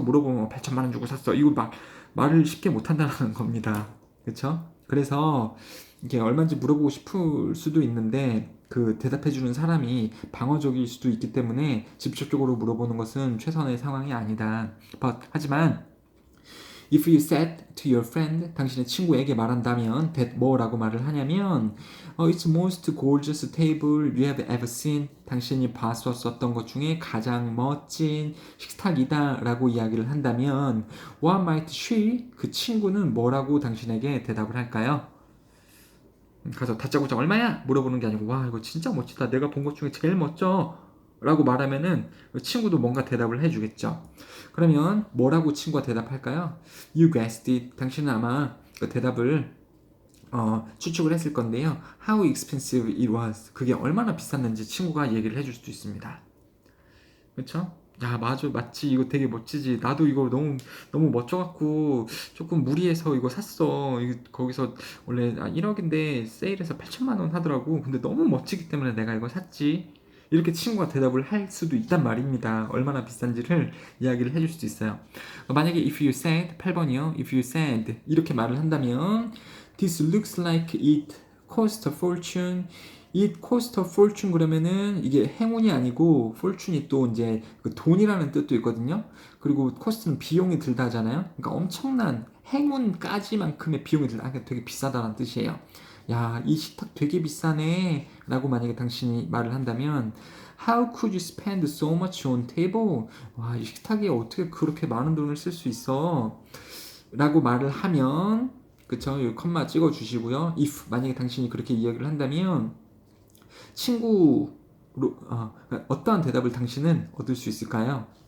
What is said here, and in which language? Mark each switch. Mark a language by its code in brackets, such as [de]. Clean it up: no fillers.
[ko] 물어보면 8천만 원 주고 샀어. 이거 말을 쉽게 못 한다는 겁니다. 그쵸? 그래서 이게 얼마인지 물어보고 싶을 수도 있는데 그 대답해주는 사람이 방어적일 수도 있기 때문에 직접적으로 물어보는 것은 최선의 상황이 아니다. 하지만 [en] If you said to your friend, [ko] 당신의 친구에게 말한다면 [en] that [ko] 뭐라고 말을 하냐면 [en] It's most gorgeous table you have ever seen. [ko] 당신이 봤었던 것 중에 가장 멋진 식탁이다 라고 이야기를 한다면 [en] What might she? [ko] 그 친구는 뭐라고 당신에게 대답을 할까요? 가서 다짜고짜 얼마야? 물어보는 게 아니고 와 이거 진짜 멋지다. 내가 본 것 중에 제일 멋져. 라고 말하면은 친구도 뭔가 대답을 해주겠죠. 그러면 뭐라고 친구가 대답할까요? [en] You guessed it. [ko] 당신은 아마 그 대답을 추측을 했을 건데요. [en] How expensive it was. [ko] 그게 얼마나 비쌌는지 친구가 얘기를 해줄 수도 있습니다. 그렇죠? 야, 맞아, 맞지. 이거 되게 멋지지. 나도 이거 너무 멋져갖고 조금 무리해서 이거 샀어. 거기서 원래 1억인데 세일해서 8천만 원 하더라고. 근데 너무 멋지기 때문에 내가 이거 샀지. 이렇게 친구가 대답을 할 수도 있단 말입니다. 얼마나 비싼지를 이야기를 해줄 수도 있어요. 만약에 [en] if you said [ko] 8번이요. [en] if you said [ko] 이렇게 말을 한다면 [en] this looks like it cost a fortune. It cost a fortune [ko] 그러면은 이게 행운이 아니고 fortune이 또 이제 그 돈이라는 뜻도 있거든요. 그리고 cost는 비용이 들다 하잖아요. 그러니까 엄청난 행운까지만큼의 비용이 들다. 그러니까 되게 비싸다는 뜻이에요. 야, 이 식탁 되게 비싸네. 라고 만약에 당신이 말을 한다면 [en] How could you spend so much on table? [ko] 와, 이 식탁에 어떻게 그렇게 많은 돈을 쓸 수 있어? 라고 말을 하면 그쵸? 여기 컴마 찍어 주시고요. If 만약에 당신이 그렇게 이야기를 한다면 친구로 어떠한 대답을 당신은 얻을 수 있을까요?